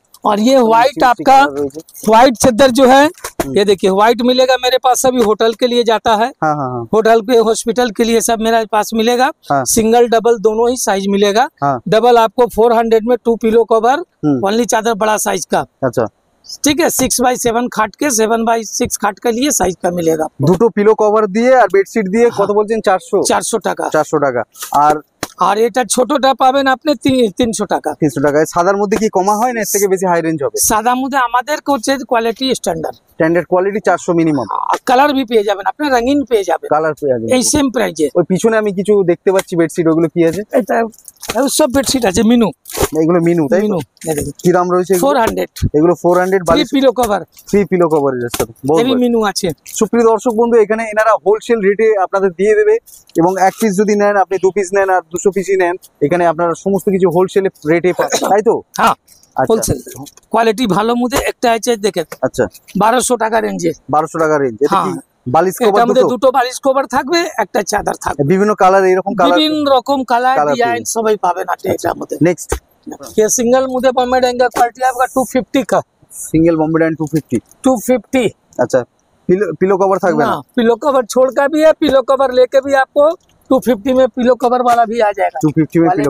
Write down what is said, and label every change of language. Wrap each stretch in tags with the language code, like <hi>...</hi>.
<hi>और ये व्हाइट आपका व्हाइट चादर जो है ये देखिए व्हाइट मिलेगा मेरे पास, सभी होटल के लिए जाता है, हाँ हाँ हाँ होटल के हॉस्पिटल के लिए सब मेरे पास मिलेगा। हाँ। सिंगल डबल दोनों ही साइज मिलेगा। हाँ। डबल आपको 400 में 2 पिलो कवर, हम्म। ओनली चादर बड़ा साइज का, अच्छा, ठीक है। 6x7 खाट के 7x6 खाट के लिए साइज का मिलेगा आपको।</hi> <bn>দুটো পিলো কভার দিয়ে আর বেডশিট দিয়ে কত বলছেন? 400 400 টাকা। 400 টাকা। আর এটা ছোটটা পাবেন আপনি 300 টাকা। 300 টাকা। সাদার মধ্যে কি কমা হয় না এর থেকে বেশি হাই রেঞ্জ হবে? সাদা মধ্যে আমাদের হচ্ছে quality standard, standard quality 400 minimum. Colour भी পেয়ে যাবেন আপনি, রঙিন পেয়ে যাবেন কালার পেয়ে যাবেন এই সেম প্রাইজে। ওই পিছনে আমি কিছু দেখতে পাচ্ছি বেডশিট, ওগুলো কি আছে? এটা সব বেডশিট আছে মিনু, এগুলো মিনু তাই তো?</bn> <hi>মিনু ये देखिए</hi> <bn>কি দাম রয়েছে এগুলো? 400 এগুলো 400 3 পিলো কভার, 3 পিলো কভারের সাথে। বহুত এই ভালো। মিনু আছে। সুপ্রিয় দর্শক বন্ধু, এখানে এনারা হোলসেল রেটে আপনাদের দিয়ে দেবে, এবং এক পিস যদি নেন, আপনি 2 পিস নেন আর 200 পিসই নেন, এখানে আপনারা সমস্ত কিছু হোলসেল রেটে পাবেন তাই তো? হ্যাঁ আচ্ছা হোলসেল কোয়ালিটি ভালো মধ্যে একটা আছে দেখেন আচ্ছা, 1200 টাকা রেঞ্জে। 1200 টাকা রেঞ্জ। এটা কি হ্যাঁ। বালিশ এটার কভার মধ্যে দুটো? দুটো বালিশ কভার থাকবে, একটা চাদর থাকবে, বিভিন্ন কালার, এরকম কালার, বিভিন্ন রকম কালার</bn> <en>Colour</en> <bn>ডিজাইন পেয়ে সবাই পাবেন আপনি এটার মধ্যে। নেক্সট</bn> <hi>ये सिंगल मुझे बॉम्बे डाइंग का क्वालिटी आपका 250 का,</hi> <bn>সিঙ্গেল বম্বে ডাইন 250। 250। আচ্ছা, পিলো কভার থাকবে না?</bn> <hi>ना पिलो कवर छोड़ का भी है, पिलो कवर लेके भी आपको 250 में पिलो कवर वाला भी आ जाएगा। 250 में पिलो</hi>